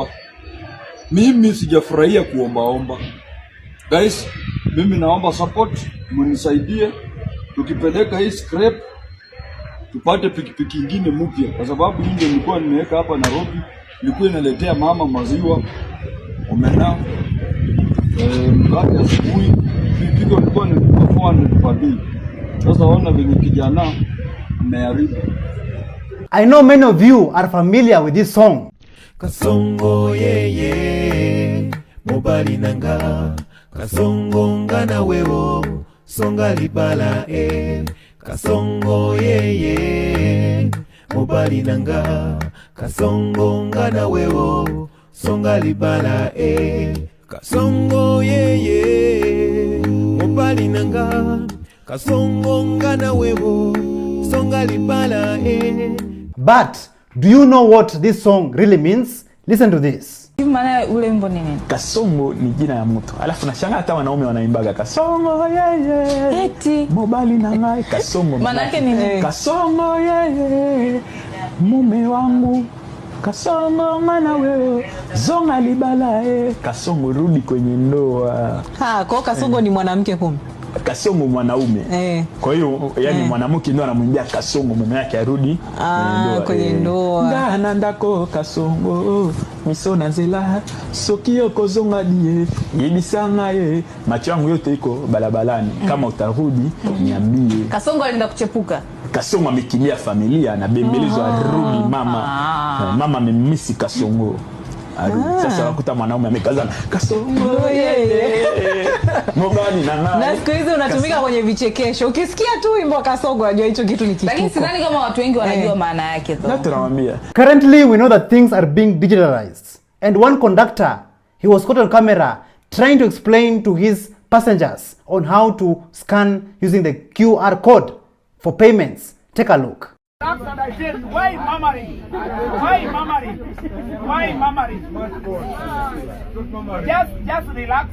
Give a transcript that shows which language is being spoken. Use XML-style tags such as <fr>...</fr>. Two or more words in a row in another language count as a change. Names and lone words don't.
<sw>Mimi sijafurahia kuomba. Guys, mimi naomba support, mnisaidie tukipeleka hii scrap tupate pikipiki nyingine mpya, kwa sababu hii ndio nilikuwa nimeweka hapa Nairobi, ilikuwa inaletea mama maziwa, omena, mkate asubuhi, pikipiki ilikuwa ni 400</sw> <en>per day.</en> <sw>Sasa ona venye kijana mmeharibu.</sw> <en>I know many of you are familiar with this song.</en> <ln>Kasongo yeye mobali nanga, kasongo ngana wewo songa libala kasongo yeye mobali nanga, kasongo ngana wewo songa libala kasongo yeye mobali nanga, kasongo ngana wewo songa libala</ln> <en>But do you know what this song really means? Listen to this.</en> <sw>Maana ule wimbo ni nini? Kasongo ni jina ya mtu. Alafu nashangaa hata wanaume wanaimbaga kasongo yeye. Eti</sw> <ln>mobali na ngai kasongo.</ln> <sw>Maana yake ni nini? Kasongo yeye. Mume wangu.</sw> <ln>Kasongo ngana wewe. Zonga libala kasongo</ln> <sw>rudi kwenye ndoa. Kwa kasongo ni mwanamke kumbe. Kasongo mwanaume. Kwa hiyo yani mwanamke ndio anamwambia kasongo mume wake arudi kwenye ndoa.</sw> <ln>Ngana ndako kasongo misona nzela sokio kozonga die yebisanga</ln> <sw>macho yangu yote iko balabalani kama utarudi niambie. Kasongo alienda kuchepuka. Kasongo amekimbia familia na bembelezo arudi mama amemisi kasongo. Sasa wakuta mwanaume amekazana kasongo</sw> <ln>mobali na ngai.</ln> <sw>Na siku hizi unatumika kwenye vichekesho. Ukisikia tu wimbo kasongo unajua hicho kitu ni kituko. Lakini sidhani kama watu wengi wanajua maana yake tu. Na tunamwambia.</sw> <en>Currently we know that things are being digitalized, and one conductor, he was caught on camera trying to explain to his passengers on how to scan using the QR code for payments. Take a look. Why mamaring? Just relax.</en>